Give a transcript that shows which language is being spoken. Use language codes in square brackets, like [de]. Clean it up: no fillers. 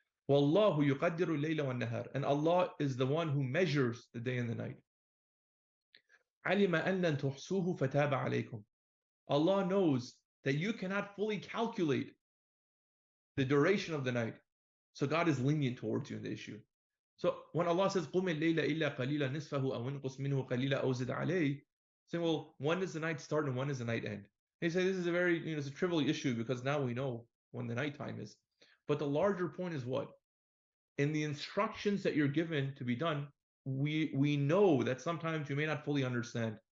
[ar] وَاللَّهُ يُقَدِّرُ اللَّيْلَ وَالنَّهَارَ. [en] And Allah is the one who measures the day and the night. [ar] عَلِمَ أَن لَن تُحْصُوهُ فَتَابَ عَلَيْكُمْ. [en] Allah knows that you cannot fully calculate the duration of the night. So God is lenient towards you in the issue. So when Allah says, [ar] قُمِ اللَّيْلَ إِلَّا قَلِيلًا نِصْفَهُ أَوْ انْقُصْ مِنْهُ قَلِيلًا أَوْ زِدْ عَلَيْهِ. [en] Saying, well, when does the night start and when does the night end? They say this is a very, it's a trivial issue because now we know when the nighttime is. But the larger point is what? In the instructions that you're given to be done, we know that sometimes you may not fully understand.